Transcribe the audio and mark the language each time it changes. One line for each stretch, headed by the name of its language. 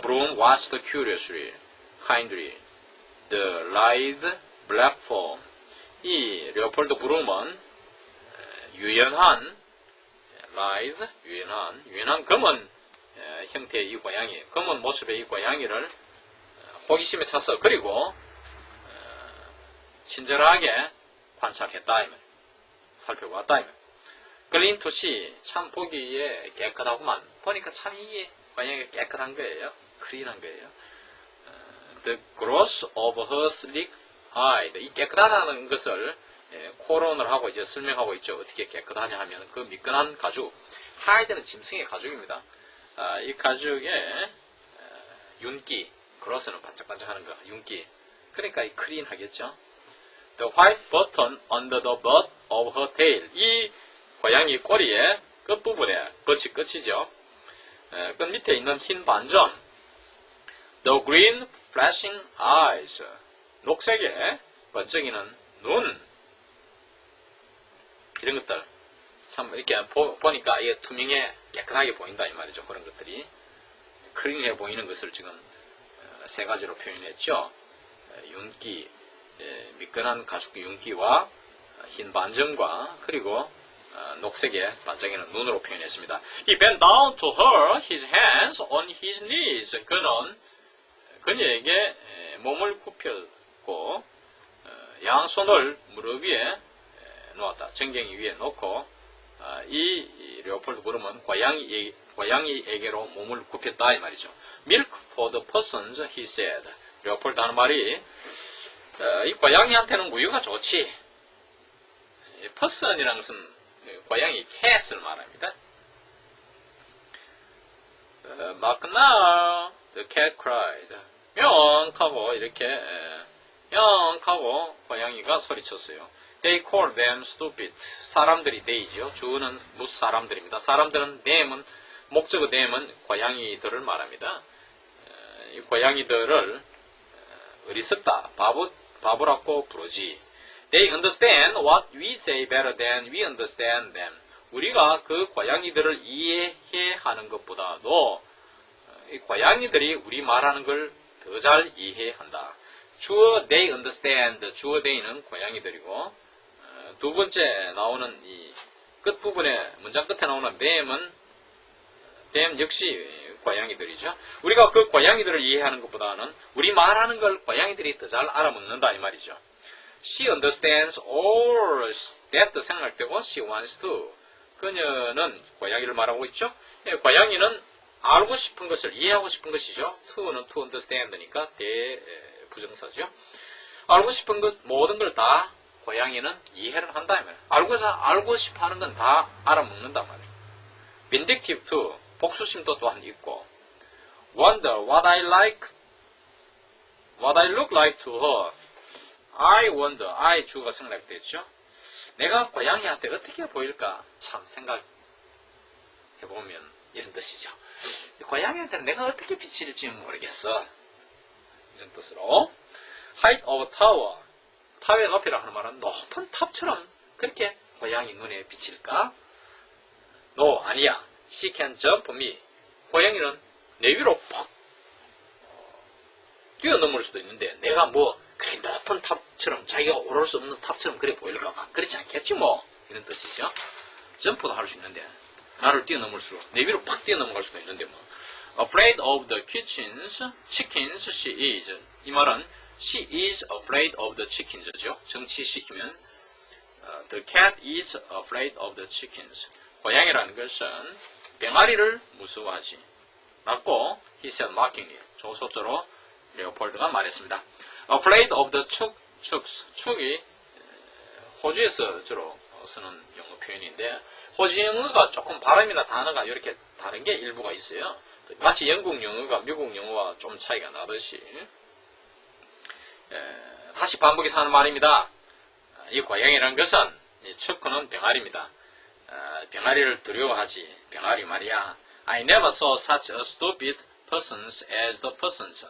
English: Broom watched curiously, kindly, the lithe black form.
Korean: 이 레오폴드 브룸은 유연한 lithe, 유연한 검은 형태의 이 고양이, 검은 모습의 이 고양이를 호기심에 차서 그리고 친절하게 관찰했다 이 말, 살펴봤다 이 말.
English: Clean to see,
Korean: 참 보기에 깨끗하구만. 보니까 참 이게 고양이가 깨끗한 거예요. 클린한 거예요.
English: The growth of her sleek hide,
Korean: 이 깨끗하다는 것을 코론을 하고 이제 설명하고 있죠. 어떻게 깨끗하냐 하면 그 미끈한 가죽, hide는 짐승의 가죽입니다. 이 가죽에 윤기, 그로스는 반짝반짝하는 거, 윤기. 그러니까 이 클린하겠죠.
English: The white button under the butt of her tail.
Korean: 이 고양이 꼬리의 끝부분에, 끝이죠. 끝 밑에 있는 흰 반점.
English: The green flashing eyes.
Korean: 녹색의 번쩍이는 눈. 이런 것들. 참 이렇게 보니까 이게 투명해 깨끗하게 보인다 이 말이죠. 그런 것들이 클린해 보이는 것을 지금 세 가지로 표현했죠. 윤기, 미끈한 가죽 윤기와 흰 반점과 그리고 녹색의 반짝이는 눈으로 표현했습니다.
English: He bent down to her, his hands on his knees.
Korean: 그는 그녀에게 몸을 굽혔고 양손을 무릎 위에 놓았다. 전갱이 위에 놓고 이 레오폴드 그룹은 고양이에게로 몸을 굽혔다 이 말이죠.
English: Milk for the persons, he said.
Korean: 레오폴드 하는 말이 이 고양이한테는 우유가 좋지. person이라는 것은 고양이 cat을 말합니다.
English: 막나 the cat cried.
Korean: 명하고 이렇게 명하고 고양이가 소리쳤어요.
English: They called them stupid.
Korean: 사람들이 they죠. 주어는 무슨 사람들입니다. 사람들은 them은 목적어 them은 고양이들을 말합니다. 이 고양이들을 어리석다, 바보라고 부르지.
English: They understand what we say better than we understand them.
Korean: 우리가 그 고양이들을 이해하는 것보다도 이 고양이들이 우리 말하는 걸 더 잘 이해한다. 주어 they understand, 주어 they는 고양이들이고 두 번째 나오는 이 끝부분에 문장 끝에 나오는 them은 them 역시 고양이들이죠. 우리가 그 고양이들을 이해하는 것보다는 우리 말하는 걸 고양이들이 더 잘 알아먹는다 이 말이죠.
English: She understands all that
Korean: 생략되고
English: she wants to.
Korean: 그녀는 고양이를 말하고 있죠. 고양이는 알고 싶은 것을 이해하고 싶은 것이죠. to는 to understand니까 대부정사죠. 알고 싶은 것 모든 걸 다 고양이는 이해를 한다 말이에요. 알고 싶어 하는 건 다 알아먹는다 말이에요.
English: vindictive to
Korean: 복수심도 또한 있고
English: wonder what I look like to her.
Korean: I wonder, I 주가 생략됐죠. 내가 고양이한테 어떻게 보일까 참 생각해보면 이런 뜻이죠. 고양이한테는 내가 어떻게 비칠지 모르겠어. 이런 뜻으로
English: height of tower,
Korean: 타워의 높이라 하는 말은 높은 탑처럼 그렇게 고양이 눈에 비칠까?
English: No,
Korean: 아니야.
English: She can jump me.
Korean: 고양이는 내 위로 퍽 뛰어넘을 수도 있는데 내가 뭐 그래 높은 탑처럼 자기가 오를 수 없는 탑처럼 그래 보일까 봐. 그렇지 않겠지 뭐. 이런 뜻이죠. 점프도 할 수 있는데 나를 뛰어넘을수록 내 위로 팍 뛰어넘어갈 수도 있는데 뭐.
English: Afraid of the chickens she is.
Korean: 이 말은
English: she is afraid of the chickens죠.
Korean: 정치시키면
English: the cat is afraid of the chickens.
Korean: 고양이라는 것은 병아리를 무서워하지.
English: 라고 he said mockingly.
Korean: 조소조로 레오폴드가 말했습니다.
English: Afraid of the chooks.
Korean: 축이 호주에서 주로 쓰는 영어 표현인데 호주 영어가 조금 발음이나 단어가 이렇게 다른 게 일부가 있어요. 마치 영국 영어가 미국 영어와 좀 차이가 나듯이 다시 반복해서 하는 말입니다. 이 고양이라는 것은 축구는 병아리입니다. 병아리를 두려워하지. 병아리 말이야.
English: I never saw such a stupid persons as the persons.